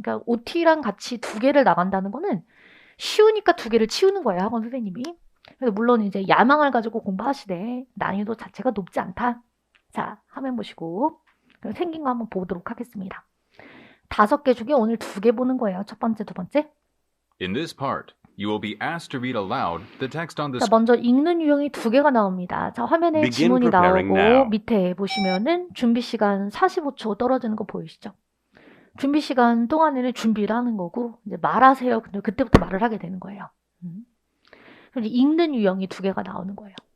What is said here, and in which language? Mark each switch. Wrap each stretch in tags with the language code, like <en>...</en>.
<ko>그러니까 OT랑 같이 2개를 나간다는 거는 쉬우니까 2개를 치우는 거예요, 학원 선생님이. 그래서 물론 이제 야망을 가지고 공부하시되 난이도 자체가 높지 않다. 자, 화면 보시고 그럼 생긴 거 한번 보도록 하겠습니다. 5개 중에 오늘 2개 보는 거예요. 첫 번째, 두 번째.</ko> <en>In this part, you will be asked to read aloud the text on the</en> <ko>자, 먼저 읽는 유형이 2개가 나옵니다. 자, 화면에</ko> <en>Begin</en> <ko>지문이</ko> <en>preparing</en> <ko>나오고</ko> <en>now.</en> <ko>밑에 보시면은 준비 시간 45초 떨어지는 거 보이시죠? 준비 시간 동안에는 준비를 하는 거고, 이제 말하세요. 근데 그때부터 말을 하게 되는 거예요. 그럼 읽는 유형이 2개가 나오는 거예요.</ko>